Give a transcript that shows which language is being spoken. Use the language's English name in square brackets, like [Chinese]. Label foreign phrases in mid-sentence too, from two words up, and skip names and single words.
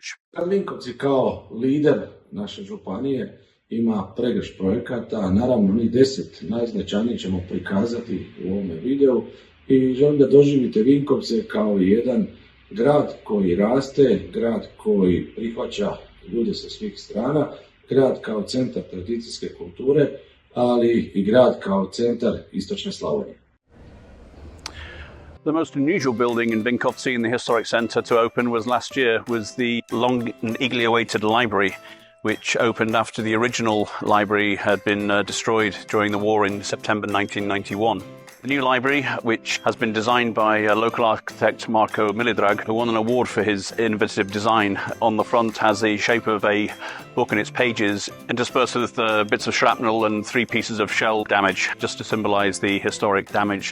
[Croatian] Vinkovci kao lider naše županije ima pregršt projekata, naravno ni 10 najznačajnijih ćemo prikazati u ovome videu i želim da doživite Vinkovce kao jedan grad koji raste, grad koji prihvaća ljude sa svih strana, grad kao centar tradicijske kulture, ali i grad kao centar istočne Slavonije. [English] The most unusual building in Vinkovci in the historic centre to open last year was the long and eagerly awaited library, which opened after the original library had been destroyed during the war in September 1991. The new library, which has been designed by local architect Marko Milidrag, who won an award for his innovative design, on the front has the shape of a book in its pages, interspersed with bits of shrapnel and 3 pieces of shell damage, just to symbolise the historic damage.